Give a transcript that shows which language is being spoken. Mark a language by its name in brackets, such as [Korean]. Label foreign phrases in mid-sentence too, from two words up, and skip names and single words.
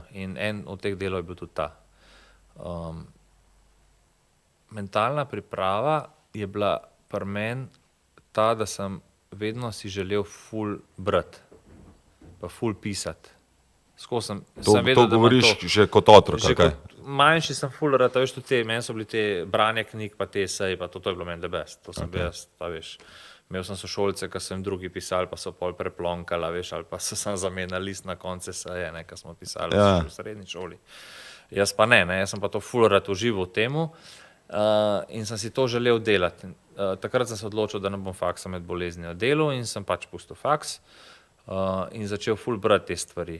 [Slovenian] In en od teh delov je bil tudi ta. Mentalna priprava je bila pri meni ta, da sem vedno si želel ful brati, pa ful pisati. To govoriš že kot otrok, ali kaj? Manjši sem ful rad, veš, tudi te, meni so bili te branje knjig, pa te eseji, pa to je bilo meni [English] the best. [Slovenian] To sem bil jaz, ta veš. Imel sem sošolce, ki so jim drugi pisali, pa so pol preplonkala, veš, ali pa so sam zamenjali list na konce eseje, ne, ki smo pisali v srednji šoli. Jaz pa ne, jaz sem pa to ful rad užival v temu in sem si to želel delati. Takrat sem se odločil, da ne bom faksa med boleznijo delal in sem pač pustil faks in začel ful brati te stvari.